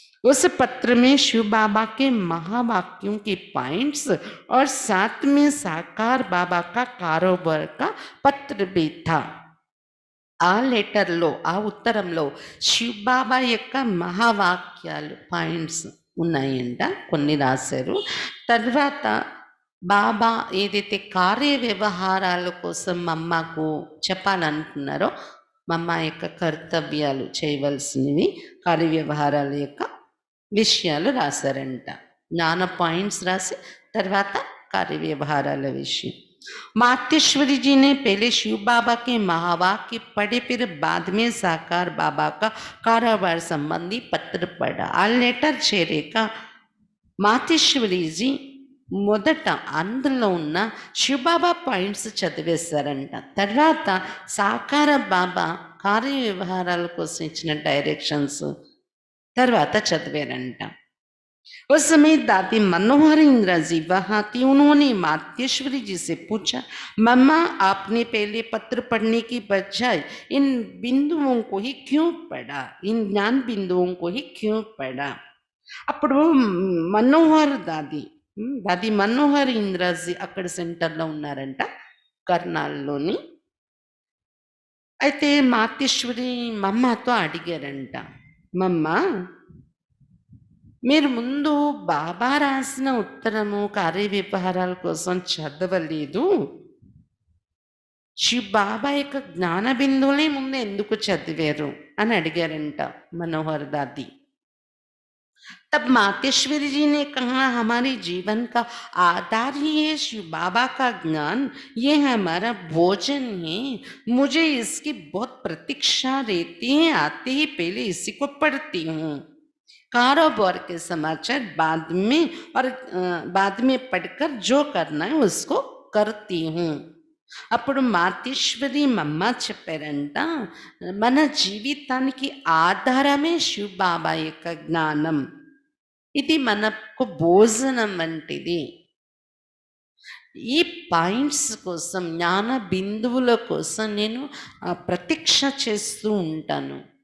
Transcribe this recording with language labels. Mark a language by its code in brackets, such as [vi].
[hi] उस पत्र में शिव बाबा के महावाक्यों के पॉइंट्स और साथ में साकार बाबा का कारोबार का पत्र भी था. [te] ఆ లెటర్లో ఆ ఉత్తరంలో శివ్ బాబా యొక్క మహావాక్యాలు పాయింట్స్ ఉన్నాయంట, కొన్ని రాశారు. తర్వాత బాబా ఏదైతే కార్య వ్యవహారాల కోసం మమ్మకు చెప్పాలనుకున్నారో మమ్మ యొక్క కర్తవ్యాలు చేయవలసినవి కార్య వ్యవహారాల యొక్క విషయాలు రాశారంట. జ్ఞాన పాయింట్స్ రాసి తర్వాత कार्य व्यवहाराल विषय. [hi] मातेश्वरी जी ने पहले शिव बाबा के महावाक्य पढ़े, फिर बाद में साकार बाबा का कारोबार संबंधी पत्र पढ़ा. [te] आ लेटर చేరేక మాతేశ్వరి జీ మొదట అందులో ఉన్న శివబాబా పాయింట్స్ చదివేశారంట. తర్వాత సాకార బాబా కార్య వ్యవహారాల కోసం ఇచ్చిన డైరెక్షన్స్ తర్వాత చదివారంట. [hi] उस समय दादी मनोहर इंदिरा जी वहाँ थी. उन्होंने मातेश्वरी जी से पूछा, मम्मा आपने पहले पत्र पढ़ने की बजाय इन बिंदुओं को ही क्यों पढ़ा, इन ज्ञान बिंदुओं को ही क्यों पढ़ा? [te] అప్పుడు మనోహర్ దాది మనోహర్ ఇంద్రాజీ అక్కడ సెంటర్లో ఉన్నారంట, కర్నాల్లోని. అయితే మాతేశ్వరి మమ్మతో అడిగారంట, మమ్మ మీరు ముందు బాబా రాసిన ఉత్తరము కార్య వ్యవహారాల కోసం చదవలేదు, శివ్ బాబా యొక్క జ్ఞాన బిందువులే ముందు ఎందుకు చదివారు అని అడిగారంట మనోహర్ దాది. [hi] तब मातेश्वरी जी ने कहा, हमारे जीवन का आधार ही है शिव बाबा का ज्ञान, ये हमारा भोजन है, मुझे इसकी बहुत प्रतीक्षा रहती है, आते ही पहले इसी को पढ़ती हूँ, कारोबार के समाचार बाद में और बाद में पढ़कर जो करना है उसको करती हूँ. [te] అప్పుడు మాతేశ్వరి మమ్మ చెప్పారంట, మన జీవితానికి ఆధారమే శివ్ బాబా యొక్క జ్ఞానం, ఇది మనకు భోజనం వంటిది. ఈ పాయింట్స్ కోసం, జ్ఞాన బిందువుల కోసం నేను ప్రతీక్ష చేస్తూ ఉంటాను.